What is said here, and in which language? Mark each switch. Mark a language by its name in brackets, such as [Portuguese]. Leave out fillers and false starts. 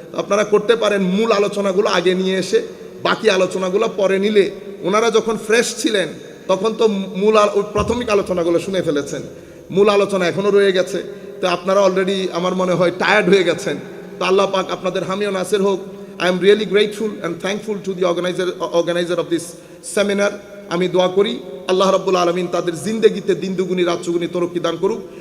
[Bangla] আপনারা করতে পারেন মূল আলোচনাগুলো আগে নিয়ে এসে বাকি আলোচনাগুলো পরে নিলে, ওনারা যখন ফ্রেশ ছিলেন তখন তো প্রাথমিক আলোচনাগুলো শুনে ফেলেছেন, মূল আলোচনা এখনও রয়ে গেছে। তো আপনারা অলরেডি আমার মনে হয় টায়ার্ড হয়ে গেছেন। তো আল্লাহ পাক আপনাদের হামি ও নাসির হোক। [English] I am really grateful and thankful to the organizer of this seminar. [Bangla] আমি দোয়া করি আল্লাহ রাব্বুল আলামিন তাদের জিন্দেগিতে দিন দুগুনি রাত চুগুনি তরক্কি দান করুক।